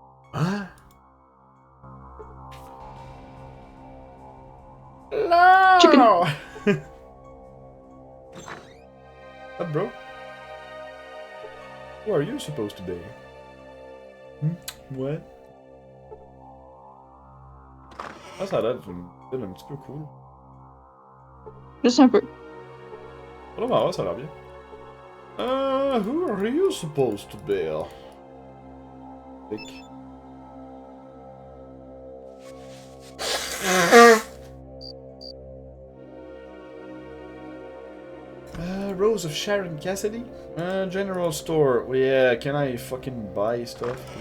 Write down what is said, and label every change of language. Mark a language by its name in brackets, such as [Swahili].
[English] What? Hello! Chicken. What, bro? Who are you supposed to be? What? [French] Ah, ça a l'air d'un petit peu cool. Juste un peu. Oh, bah ouais, ça a l'air bien. [English] Who are you supposed to be? Dick. Rose of Sharon Cassidy? General store. Yeah, can I fucking buy stuff?